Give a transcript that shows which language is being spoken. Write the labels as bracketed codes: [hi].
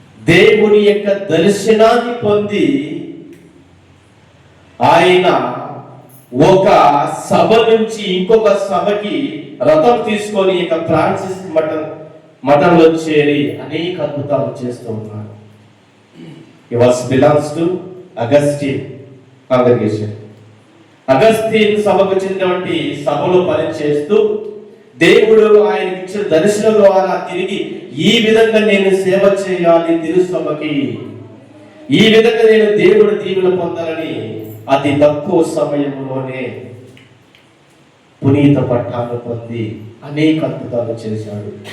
[te] దేవుని యొక్క దర్శనాన్ని పొంది ఆయన ఒక సభ నుంచి ఇంకొక సభకి రథం తీసుకొని ఇక ఫ్రాన్సిస్ మఠంలో చేరి అనేక అద్భుతాలు చేస్తూ ఉన్నాడు. [en] He belongs to Augustine congregation. [te] అగస్తీన్ సభకు చెందినటువంటి సభలో పనిచేస్తూ దేవుడు ఆయనకి ఇచ్చిన దర్శనం ద్వారా తిరిగి ఈ విధంగా నేను సేవ చేయాలి తిరుసభకి, ఈ విధంగా నేను దేవుడు దీవెన పొందాలని అతి తక్కువ సమయంలోనే పునీత పట్టాలు పొంది అనేక అద్భుతాలు చేశాడు.